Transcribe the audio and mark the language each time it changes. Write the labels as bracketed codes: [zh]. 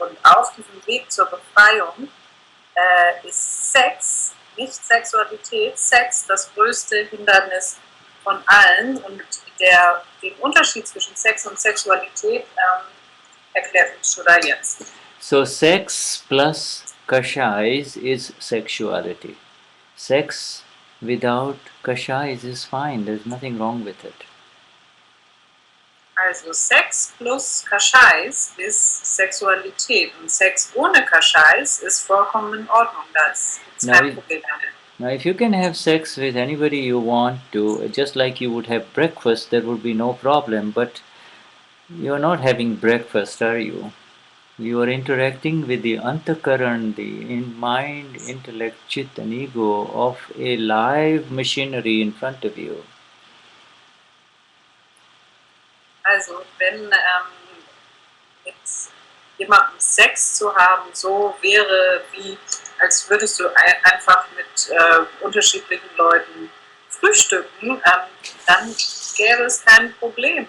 [de] Und auf diesem Weg zur Befreiung ist Sex, nicht Sexualität, Sex das größte Hindernis von allen. Und den Unterschied zwischen Sex und Sexualität erklärt uns Shuddha jetzt. [en] So sex plus kashais is sexuality. Sex without kashais is fine. There's nothing wrong with it. [de] Also Sex plus Kashais ist Sexualität und Sex ohne Kashais ist vollkommen in Ordnung. Das ist kein Problem damit. [en] Now, if you can have sex with anybody you want to, just like you would have breakfast, there would be no problem. But you are not having breakfast, are you? You are interacting with the antakaran, the mind, intellect, chit, and ego of a live machinery in front of you. [de] Also wenn mit jemandem Sex zu haben so wäre, wie als würdest du einfach mit unterschiedlichen Leuten frühstücken, dann gäbe es kein Problem.